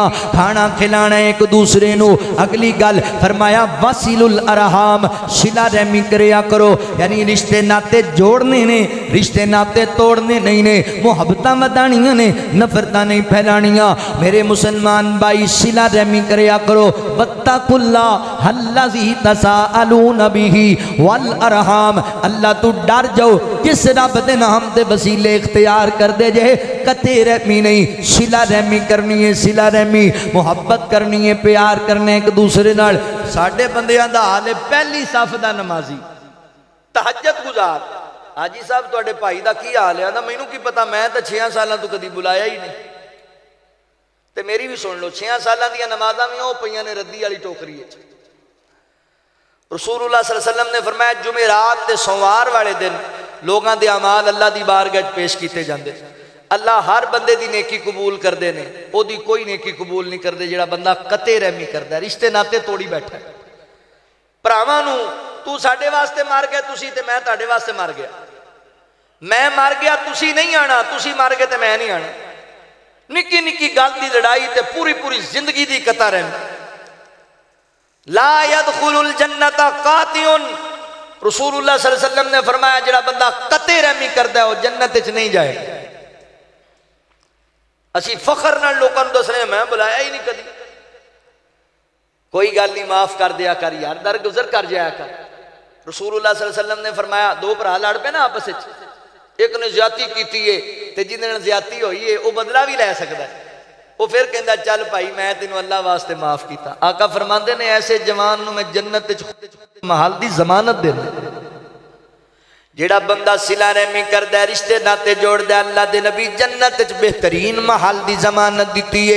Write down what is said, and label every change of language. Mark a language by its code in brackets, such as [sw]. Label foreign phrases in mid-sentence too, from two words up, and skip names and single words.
[pa] کھانا کھلانا ایک دوسرے نوں۔ اگلی گل فرمایا [ar] وصلوا الأرحام, [pa] صلہ رحمی کریا کرو، یعنی رشتے ناتے جوڑنے نے، رشتے ناتے توڑنے نہیں نے، محبتاں ودھانیاں لانیاں نے، نفرتاں نہیں پھیلانیاں. میرے مسلمان بھائی صلہ رحمی کریا کرو. [ar] واتقوا الله الذي تساءلون به والأرحام, [pa] اللہ تو ڈر جاؤ جس رب دے نام دے وسیلے اختیار کر دے جے. قطع رحمی نہیں، صلہ رحمی کرنی ہے، صلہ رحمی محبت کرنی ہے، پیار کرنے ایک دوسرے نال. ساڈے بندیاں دا حال ہے پہلی صف دا نمازی، تہجد گزار. حاجی صاحب تہاڈے بھائی دا کی حال ہے؟ مینوں کی پتا، میں تو 6 سال تو کدی بلایا ہی نہیں. تے میری بھی سن لو، 6 سال دی نمازاں بھی وہ پئیاں نے ردی والی ٹوکری وچ. [ur] رسول اللہ [ar] صلى الله عليه وسلم [ur] نے فرمایا جمعرات تے سوموار والے دن لوگوں کے اعمال اللہ کی بارگاہ پیش کیے جاتے. اللہ ہر بندے کی نیکی قبول کرتے ہیں، اودی کوئی نیکی قبول نہیں کرتے جہڑا بندہ قطع رحمی کرتا ہے, [pa] رشتے ناتے توڑی بیٹھا ہے. بھراواں نوں تو ساڈے واسطے مر گیا، تسی تے میں تہاڈے واسطے مر گیا، میں مر گیا تسی نہیں آنا، تسی مر گئے تو میں نہیں آنا. نکی نکی گل کی لڑائی تے پوری پوری زندگی کی قطع رحمی. [ar] لا يدخل الجنة قاطع, [pa] رسول اللہ [ar] صلى الله عليه وسلم [pa] نے فرمایا جہڑا بندہ قطع رحمی کرتا ہے وہ جنت وچ نہیں جائے گا. اسی فخر نال لوکاں نوں دسنے میں بلایا ہی نہیں کدی. کوئی گل نہیں، معاف کر دیا کر یار، درگزر کر جایا کر. رسول اللہ [ar] صلى الله عليه وسلم [pa] نے فرمایا دو بھرا لڑ پے نا آپس وچ، ایک نے زیادتی کی ہے تے جہدے نال زیادتی ہوئی ہے وہ بدلہ بھی لے سکدا ہے. وہ پھر کہندا چل بھائی میں تینوں اللہ واسطے معاف کیا. آقا فرماندے نے ایسے جوان نوں میں جنت وچ محل دی ضمانت دینا. جہڑا بندہ صلہ رحمی کردا، رشتے ناتے جوڑدا، اللہ دے نبی جنت وچ بہترین محل دی ضمانت دتی ہے.